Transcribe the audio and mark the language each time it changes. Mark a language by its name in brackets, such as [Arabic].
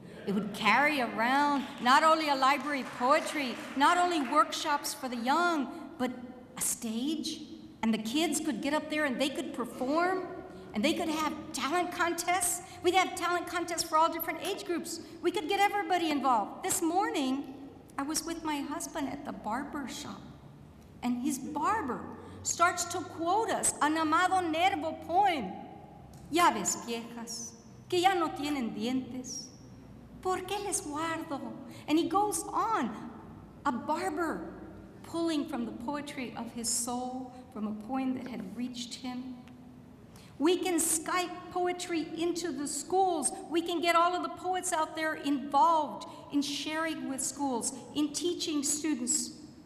[English] It would carry around not only a library of poetry, not only workshops for the young, but a stage, and the kids could get up there and they could perform, and they could have talent contests. We'd have talent contests for all different age groups. We could get everybody involved. This morning, I was with my husband at the barber shop, and his barber starts to quote us an Amado Nervo poem. [Spanish] Llaves viejas, que ya no tienen dientes, ¿por qué les guardo? [English] And he goes on, a barber pulling from the poetry of his soul, from a poem that had reached him. We can Skype poetry into the schools. We can get all of the poets out there involved in sharing with schools, in teaching students.